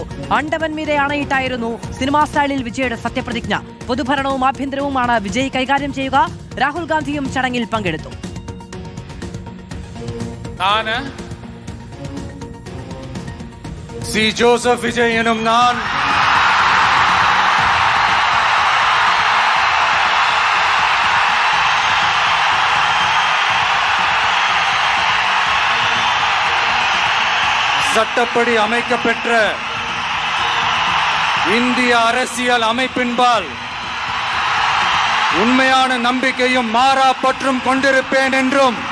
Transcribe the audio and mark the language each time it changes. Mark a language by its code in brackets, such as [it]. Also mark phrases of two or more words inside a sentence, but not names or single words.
[ml] ആണ്ടവൻ മീതെ ആണയിട്ടായിരുന്നു സിനിമാ സ്റ്റൈലിൽ വിജയുടെ സത്യപ്രതിജ്ഞ. പൊതുഭരണവും ആഭ്യന്തരവുമാണ് വിജയ് കൈകാര്യം ചെയ്യുക. രാഹുൽ ഗാന്ധിയും ചടങ്ങിൽ പങ്കെടുത്തു. സി ജോസഫ് വിജയ് എന്നും ഞാൻ [ta] சட்டப்படி அமைக்கப்பெற்ற இந்திய அரசியல் அமைப்பின்பால் உண்மையான நம்பிக்கையும் மாறா பற்றும் கொண்டிருப்பேன் என்றும்